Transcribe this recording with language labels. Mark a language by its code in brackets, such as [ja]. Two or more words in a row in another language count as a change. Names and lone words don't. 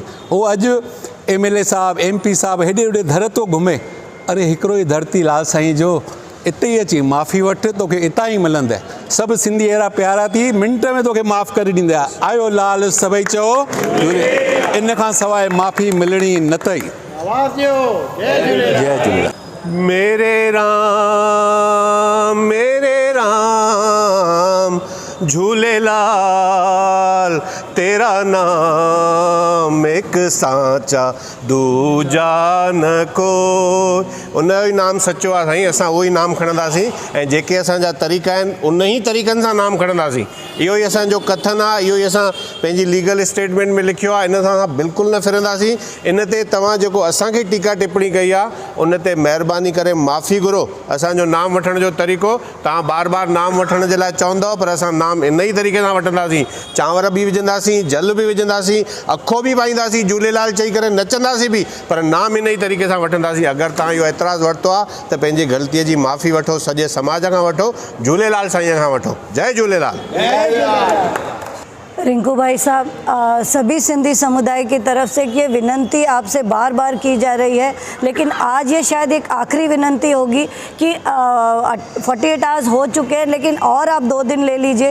[sd] उहो अॼु MLA साहब MP साहब हेॾे होॾे दर थो घुमे, अरे हिकिड़ो ई धरती लाल साईं जो, इते ई अची माफ़ी वठि, तोखे इतां ई मिलंदे। सभु सिंधी अहिड़ा प्यारा थी मिंट में तोखे माफ़ करे ॾींदा। आयो लाल सभई चओ, इन खां सवाइ माफ़ी मिलणी न अथई। जय झूलेलाल। [hi] मेरे राम झूलेलाल, तेरा नाम एक सांचा दूजा न को। [sd] उन जो ई नाम सचो आहे साईं, असां उहो ई नाम खणंदासीं ऐं जेके असांजा तरीक़ा आहिनि उन ई तरीक़नि सां नाम खणंदासीं। इहो ई असांजो कथन आहे, इहो ई असां पंहिंजी लीगल स्टेटमेंट में लिखियो आहे। इन सां असां बिल्कुलु न फिरंदासीं। इन ते तव्हां जेको असांखे टीका टिप्पणी कई आहे उन ते महिरबानी करे माफ़ी घुरो। असांजो नाम वठण जो तरीक़ो तव्हां बार बार नाम वठण जे लाइ चवंदव, पर असां नाम इन ई तरीक़े सां वठंदासीं। चांवर बि विझंदासीं, जल बि विझंदासीं, अखो बि पाईंदासीं, झूलेलाल चई करे नचंदासीं बि, पर नाम इन ई तरीक़े सां वठंदासीं। अगरि तव्हां इहो एतिराज़ु वरितो आहे त पंहिंजी ग़लतीअ जी माफ़ी वठो, सॼे समाज खां वठो, झूलेलाल साईं खां वठो। जय झूलेलाल। [hi] रिंकू भाई साहब, सभी सिंधी समुदाय की तरफ से ये विनंती आपसे बार बार की जा रही है, लेकिन आज ये शायद एक आखिरी विनंती होगी कि 48 आवर्स हो चुके हैं, लेकिन और आप 2 दिन ले लीजिए।